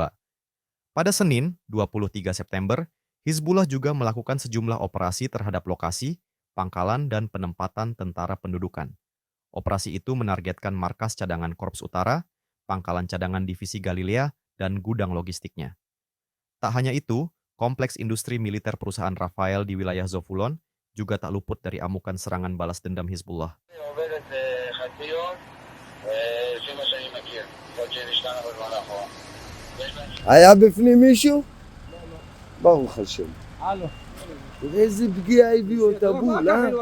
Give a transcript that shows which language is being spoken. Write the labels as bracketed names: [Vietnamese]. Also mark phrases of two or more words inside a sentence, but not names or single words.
[Indonesian] Pada Senin, 23 September, Hizbullah juga melakukan sejumlah operasi terhadap lokasi, pangkalan, dan penempatan tentara pendudukan. Operasi itu menargetkan markas cadangan Korps Utara, pangkalan cadangan Divisi Galilea, dan gudang logistiknya. Tak hanya itu, kompleks industri militer perusahaan Rafael di wilayah Zovulon juga tak luput dari amukan serangan balas dendam Hizbullah. [Hebrew] היה בפנים מישהו? ברוך השם. איזה פגיעה הביאו את הבול,